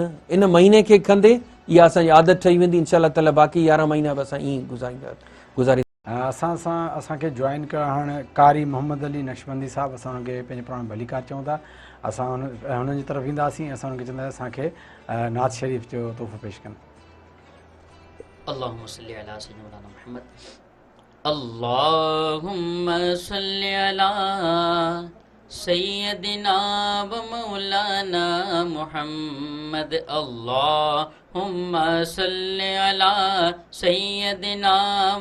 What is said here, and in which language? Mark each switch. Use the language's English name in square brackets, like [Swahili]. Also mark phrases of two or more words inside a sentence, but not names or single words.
[Sindhi] इन महीने खे कंदे इहा असांजी आदत ठही वेंदी, [Arabic] إن شاء الله تعالى [Sindhi] बाक़ी 11 महीना बि असां ईअं गुज़ारी। असांखे जॉइन करणु हाणे कारी मोहम्मद अली नक्शबंदी साहिबु, असां हुनखे पंहिंजे पाण भलीकार चऊं था, असां हुननि जी तरफ़ ईंदासीं, असां हुनखे चवंदासीं असांखे नात शरीफ़ जो तोहफ़ो पेश कनि। [Arabic] اللهم صل على سيدنا محمد، اللهم صل على سيدنا و مولانا محمد، اللهم صل على سيدنا و